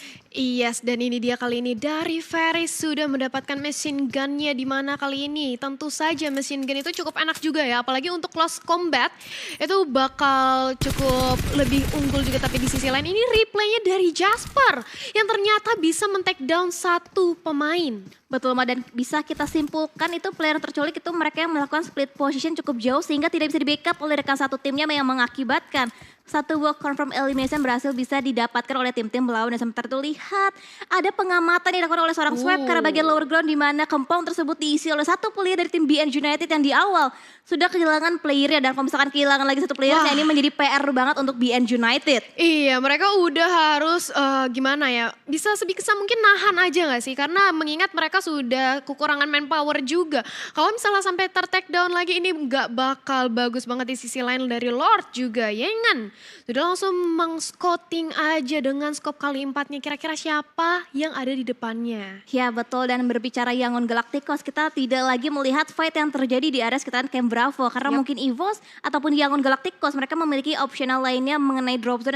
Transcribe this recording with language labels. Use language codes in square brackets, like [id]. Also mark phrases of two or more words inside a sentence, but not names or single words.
[id] Yes, dan ini dia kali ini dari Varys sudah mendapatkan [en] machine gun-nya, [id] di mana kali ini tentu saja [en] machine gun [id] itu cukup enak juga ya, apalagi untuk [en] close combat [id] itu bakal cukup lebih unggul juga. Tapi di sisi lain ini replaynya dari Jasper yang ternyata bisa men- [en] take down [id] 1 pemain. Betul, dan bisa kita simpulkan itu player terculik itu mereka yang melakukan [en] split position [id] cukup jauh sehingga tidak bisa di-backup oleh rekan satu timnya, yang mengakibatkan satu buah [en] confirm elimination [id] berhasil bisa didapatkan oleh tim-tim melawan. Dan sementara itu lihat ada pengamatan yang dilakukan oleh seorang Swap karena bagian [en] lower ground, [id] di mana compound tersebut diisi oleh satu player dari tim BN United yang di awal sudah kehilangan playernya, dan kalau misalkan kehilangan lagi satu playernya ini menjadi PR banget untuk BN United. Iya, mereka udah harus gimana ya, bisa sebisa mungkin nahan aja gak sih, karena mengingat mereka sudah kekurangan manpower juga. Kalau misalnya sampai ter- [en] take down [id] lagi ini gak bakal bagus banget. Di sisi lain dari Lord juga, Yengan sudah langsung meng-scouting aja dengan scope kali 4-nya, kira-kira siapa yang ada di depannya. Ya betul, dan berbicara Yangon Galacticos, kita tidak lagi melihat fight yang terjadi di area sekitaran Camp Bravo, karena mungkin EVOS ataupun Yangon Galacticos mereka memiliki optional lainnya mengenai [en] drop zone.